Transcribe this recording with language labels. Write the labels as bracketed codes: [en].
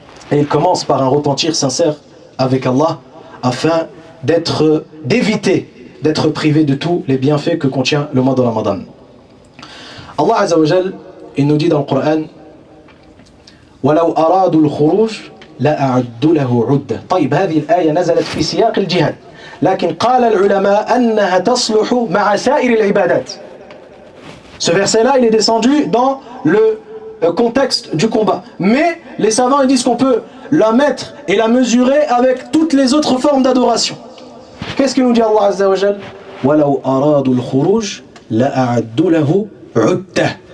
[fr] Et il commence par un repentir sincère avec Allah afin d'éviter d'être privé de tous les bienfaits que contient le mois de Ramadan. Allah Azza wa Jal, il nous dit dans le Coran [ar] وَلَوْ أَرَادُوا الْخُرُوجَ لَأَعَدُّوا لَهُ عُدَّةً. طيب هذه الآية نزلت في سياق الجهاد، لكن قال العلماء أنها تصلح مع سائر العبادات. [fr] Ce verset-là, il est descendu dans le contexte du combat. Mais les savants ils disent qu'on peut la mettre et la mesurer avec toutes les autres formes d'adoration. Qu'est-ce qu'il nous dit Allah Azza wa Jal? [ar] وَلَوْ أَرَادُوا الْخُرُوجَ لَأَعَدُّوا لَهُ عُدَّةً.